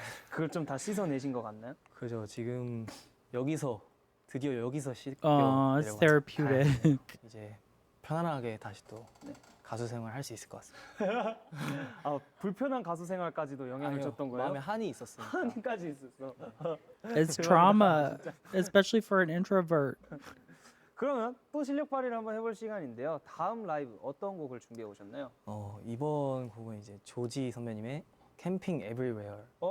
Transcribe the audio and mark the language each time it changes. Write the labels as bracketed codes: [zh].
[ko] 그걸 좀 다 씻어내신 것 같나요? 그죠. 지금 드디어 여기서 씻겨 [en] It's therapeutic. [ko] 이제 편안하게 다시 또 가수 생활 할 수 있을 것 같습니다. 불편한 가수 생활까지도 영향을 아니요, 줬던 거예요? 마음에 한이 있었으니까. 한까지 있었어. [en] It's trauma, especially for an introvert. [ko] 그러면 또 실력 발휘를 한번 해볼 시간인데요. 다음 라이브 어떤 곡을 준비해 오셨나요? 이번 곡은 이제 조지 선배님의 캠핑 에브리웨어.